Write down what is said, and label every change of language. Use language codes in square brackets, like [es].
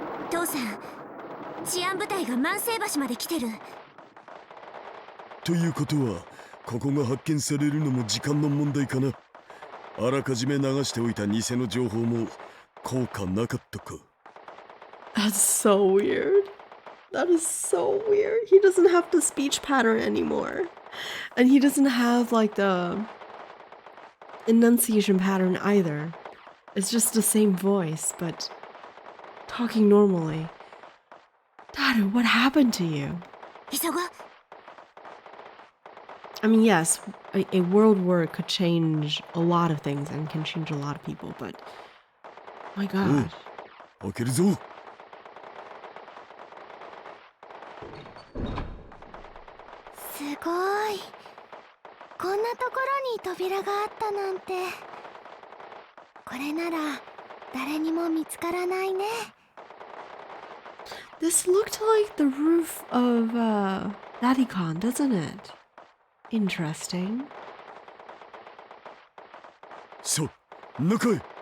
[ja] 父さん、治安部隊が万世橋まで来てる。ということは、ここが発見されるのも時間の問題かな。あらかじめ流しておいた偽の情報も効果なかったか。 [en] That's so weird. That is so weird. He doesn't have the speech pattern anymore. And he doesn't have like the enunciation pattern either. It's just the same voice, but talking normally. Daru, what happened to you? [ja] 急ごう。 [en] I mean, yes, a world war could change a lot of things and can change a lot of people, but my god. [ja] 開けるぞ。すごい。こんなところに扉があったなんて。これなら誰にも見つからないね。 [en] This looked like the roof of Radican, doesn't it? Interesting. [ja] さあ、中へ。